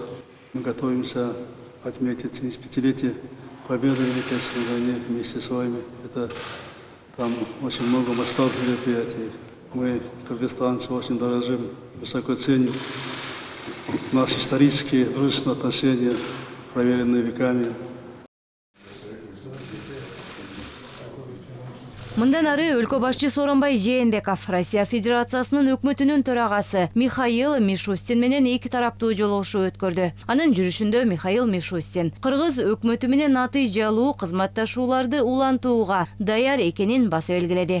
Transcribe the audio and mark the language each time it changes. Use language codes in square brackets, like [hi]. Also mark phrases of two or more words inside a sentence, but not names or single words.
[ru] Мы готовимся отметить 75-летие Победы в Великой Отечественной войне вместе с вами. Это там очень много масштабных мероприятий. Мы, кыргызстанцы, очень дорожим, высоко ценим наши исторические дружественные отношения, проверенные веками. [ky] Мындан ары өлкө башчы Сооронбай Жээнбеков Россия Федерациясынын өкмөтүнүн төрагасы Михаил Мишустин менен эки тараптуу жолугушуу өткөрдү. Анын жүрүшүндө Михаил Мишустин Кыргыз өкмөтү менен натыйжалуу кызматташууларды улантууга даяр экенин баса белгиледи.